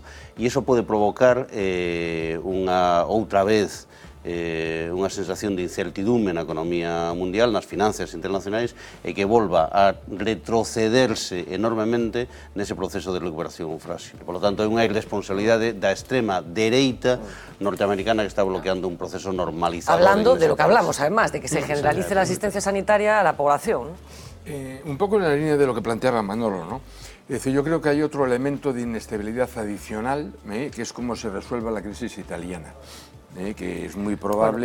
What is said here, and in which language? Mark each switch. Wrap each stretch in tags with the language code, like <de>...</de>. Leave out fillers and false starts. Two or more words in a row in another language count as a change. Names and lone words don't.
<gl>E iso pode provocar outra vez unha sensación de incertidumbre na economía mundial, nas finanzas internacionais, e que volva a retrocederse enormemente nese proceso de recuperación frágil.</gl> <es>Por lo tanto,</es> <gl>é unha irresponsabilidade da extrema dereita norteamericana que está bloqueando un proceso normalizador.</gl> <es>Hablando de lo que hablamos, además, de que se generalice la asistencia sanitaria a la población. Un poco en la línea de lo que planteaba Manolo, ¿no? Es decir, yo creo que hay otro elemento de inestabilidad adicional, que es cómo se resuelva la crisis italiana. Que es muy probable</es>